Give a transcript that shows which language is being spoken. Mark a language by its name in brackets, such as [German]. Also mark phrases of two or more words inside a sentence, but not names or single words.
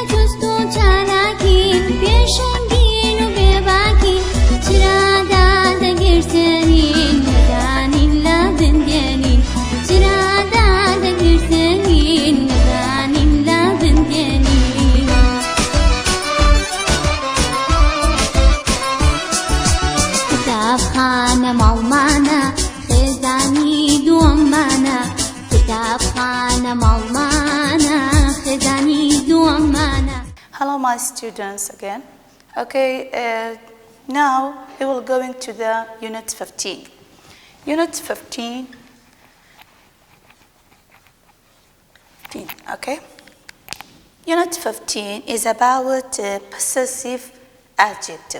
[Central Kurdish] جوست و چالاکین پێشەنگین و بێباکین چرادا دەگرسێنین نەدانین لە بندێنین چرادا دەگرسێنین نەدانین لە بندێنین کتابخانە ماڵمانە خێزانی دووەممانە کتابخانە ماڵمانە خێزانی دووەممانە. [English] Hello my students again. Okay, now we will go into the unit 15. Unit 15, okay? Unit 15 is about possessive adjective.